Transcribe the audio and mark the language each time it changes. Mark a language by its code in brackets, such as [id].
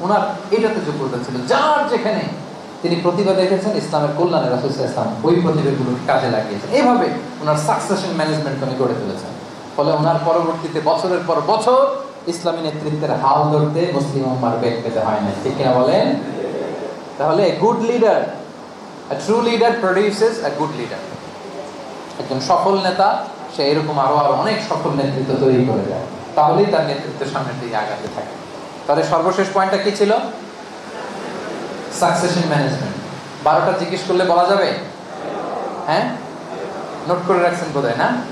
[bn] ওনার এটাতে যোগ্যতা ছিল, যার যেখানে তিনি প্রতিভা দেখেছেন ইসলামের কল্যাণে রাসূল সাল্লাল্লাহু আলাইহি ওয়াসাল্লাম ওই প্রতিভাগুলোকে কাজে লাগিয়েছেন। এইভাবে ওনার সাকসেশন ম্যানেজমেন্ট উনি গড়ে তুলেছেন। ফলে ওনার পরবর্তীতে বছরের পর বছর ইসলামী নেতৃত্বের হাল ধরতে মুসলিম উম্মার বেগ পেতে হয় না, ঠিক কিনা বলেন? [en] তাহলে good leader, a true leader produces a good leader. [bn] একজন সফল নেতা সে এরকম আরো অনেক সফল নেতৃত্ব তৈরি করে দেয়, তাহলেই তার নেতৃত্বের সামনের দিকে আগাতে থাকে। তাহলে সর্বশেষ পয়েন্টটা কি ছিল? Succession management. 12টা জিজ্ঞেস করলে বলা যাবে? হ্যাঁ, নোট করে রাখছেন বোধহয় না?